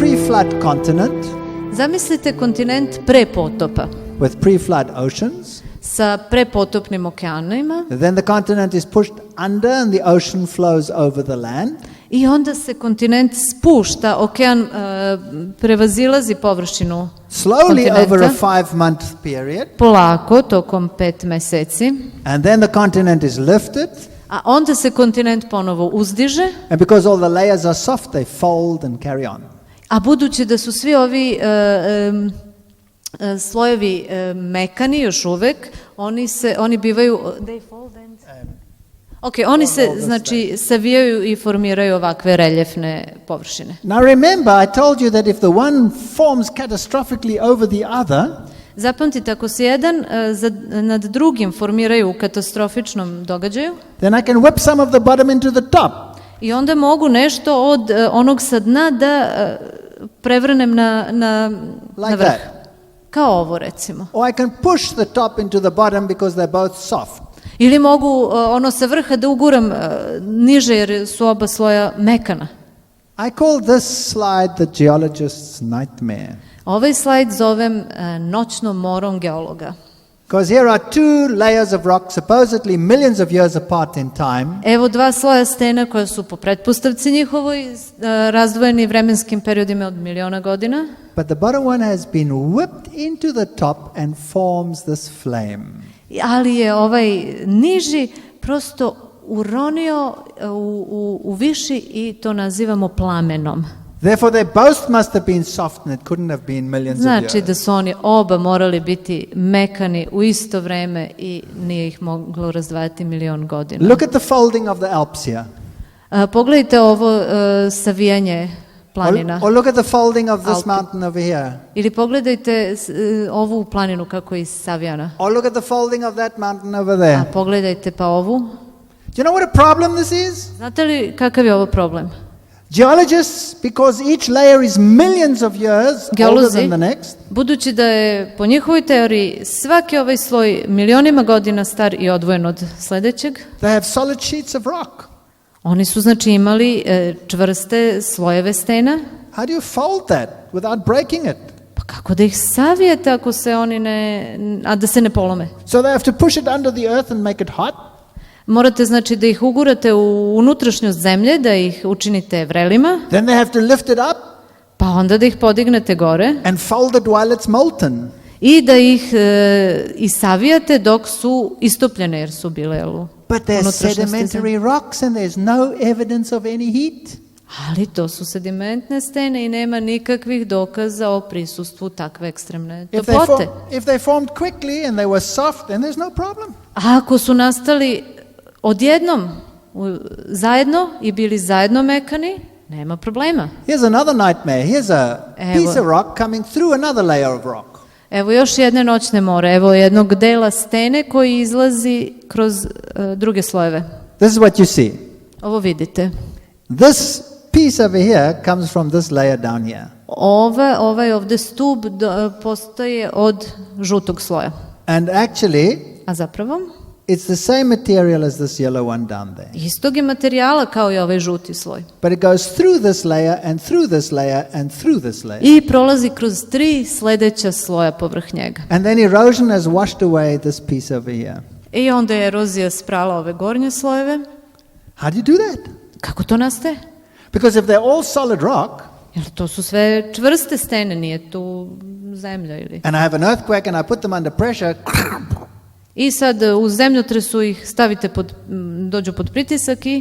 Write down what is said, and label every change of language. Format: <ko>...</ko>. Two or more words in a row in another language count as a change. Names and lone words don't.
<en>pre-flood continent</en> <sr>Zamislite kontinent pre potopa</sr> <en>with pre-flood oceans.</en> <sr>sa prepotopnim okeanima.</sr> <en>Then the continent is pushed under and the ocean flows over the land.</en> <sr>I onda se kontinent spušta, okean prevazilazi površinu</sr> <en>Slowly</en> <sr>kontinenta.</sr> <en>over a 5-month period.</en> <sr>Polako, tokom 5 meseci.</sr> <en>And then the continent is lifted.</en> <sr>A onda se kontinent ponovo uzdiže.</sr> <en>And because all the layers are soft, they fold and carry on.</en> <sr>A budući da su svi ovi slojevi mekani još uvek, oni bivaju oni se znači savijaju i formiraju ovakve reljefne površine.</sr> <en>Now remember, I told you that if the one forms catastrophically over the other,</en> <sr>Zapamtite, ako se jedan nad drugim formiraju u katastrofičnom događaju,</sr> <en>then I can whip some of the bottom into the top.</en> <sr>i onda mogu nešto od onog sa dna da prevrnem na</sr> <en>Like</en> <sr>vrh.</sr> <en>that.</en> <sr>Kao ovo recimo.</sr> <en>Or I can push the top into the bottom because they're both soft.</en> <sr>Ili mogu ono sa vrha da uguram niže jer su oba sloja mekana.</sr> <en>I call this slide the geologist's nightmare.</en> <sr>Ovaj slajd zovem noćnom morom geologa.</sr> <en>Because here are two layers of rock supposedly millions of years apart in time.</en> <sr>Evo dva sloja stena koja su po pretpostavci njihovoj razdvojeni vremenskim periodima od miliona godina.</sr> <en>But the bottom one has been whipped into the top and forms this flame.</en> <sr>Ali je ovaj niži prosto uronio u viši i to nazivamo plamenom.</sr> <en>Therefore they both must have been soft and it couldn't have been millions of years.</en> <sr>Znači da su oni oba morali biti mekani u isto vreme i nije ih moglo razdvajati milion godina.</sr> <en>Look at the folding of the Alps here.</en> <sr>Pogledajte ovo savijanje planina.</sr> <en>Or look at the folding of this mountain over here.</en> <sr>Ili pogledajte ovu planinu kako je savijana.</sr> <en>Or look at the folding of that mountain over there.</en> <sr>A pogledajte pa ovu.</sr> <en>Do you know what a problem this is?</en> <sr>Znate li kakav je ovo problem?</sr> <en>Geologists, because each layer is millions of years older than the next,</en> <sr>budući da je po njihovoj teoriji svaki ovaj sloj milionima godina star i odvojen od sledećeg,</sr> <en>they have solid sheets of rock.</en> <sr>oni su znači imali čvrste slojeve stena.</sr> <en>How do you fold that without breaking it?</en> <sr>Pa kako da ih savijete ako se oni a da se ne polome?</sr> <en>So they have to push it under the earth and make it hot.</en> <sr>Morate znači da ih ugurate u unutrašnjost zemlje, da ih učinite vrelima.</sr> <en>Then they have to lift it up.</en> <sr>Pa onda da ih podignete gore.</sr> <en>And fold it while it's molten.</en> <sr>I da ih savijate dok su istopljene jer su bile u</sr> <en>But they're sedimentary rocks and there's no evidence of any heat.</en> <sr>Ali to su sedimentne stene i nema nikakvih dokaza o prisustvu takve ekstremne toplote.</sr> <en>If they formed quickly and they were soft, then there's no problem.</en> <sr>A ako su nastali odjednom zajedno i bili zajedno mekani, nema problema.</sr> <en>Here's another nightmare. Here's a piece of rock coming through another layer of rock.</en> <sr>Evo još jedne noćne more, evo jednog dela stene koji izlazi kroz druge slojeve.</sr> <en>This is what you see.</en> <sr>Ovo vidite.</sr> <en>This piece over here comes from this layer down here.</en> <sr>Ovaj ovde stub postaje od žutog sloja.</sr> <en>And actually,</en> <sr>a zapravo</sr> <en>it's the same material as this yellow one down there.</en> <sr>Istog je materijala kao i ovaj žuti sloj.</sr> <en>But it goes through this layer and through this layer and through this layer.</en> <sr>I prolazi kroz 3 sledeća sloja povrh njega.</sr> <en>And then erosion has washed away this piece over here.</en> <sr>I onda je erozija sprala ove gornje slojeve.</sr> <en>How do you do that?</en> <sr>Kako to nastaje?</sr> <en>Because if they're all solid rock,</en> <sr>jer to su sve čvrste stene, nije tu zemlja ili.</sr> <en>And I have an earthquake and I put them under pressure.</en> <sr>I sad u zemljotresu ih stavite dođu pod pritisak i</sr>